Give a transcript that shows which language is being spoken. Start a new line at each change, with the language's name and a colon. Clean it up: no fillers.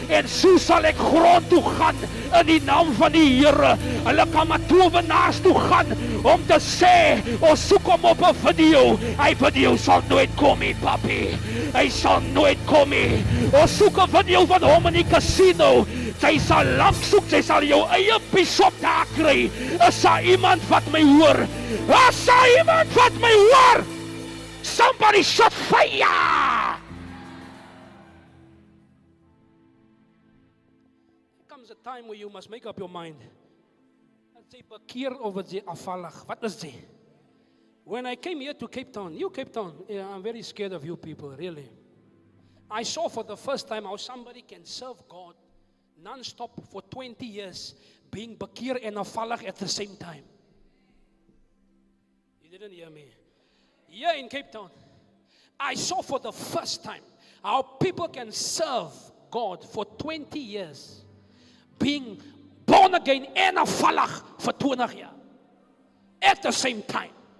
Afrikaans: En so sal ek grond toe gaan in die naam van die Here. Hulle kan maar towenaars toe gaan om te sê, ons soek hom op 'n video. Hy video sal nooit kom nie, papi. Hy sal nooit kom nie. Ons soek 'n video van hom in die casino. Sy sal lank soek, sy sal jou eie bishop daar kry. Is daar iemand wat my hoor? Is daar iemand wat my hoor?
English: Somebody shout fire! There comes a time where you must make up your mind.
Afrikaans: As jy bekeer of as jy afvallig, wat is jy?
English: When I came here to Cape Town, yeah, I'm very scared of you people, really. I saw for the first time how somebody can serve God non-stop for 20 years, being bekeer and afvallig at the same time. You didn't hear me. Here in Cape Town, I saw for the first time how people can serve God for 20 years, being born again and afvallig for 20 years at the same time.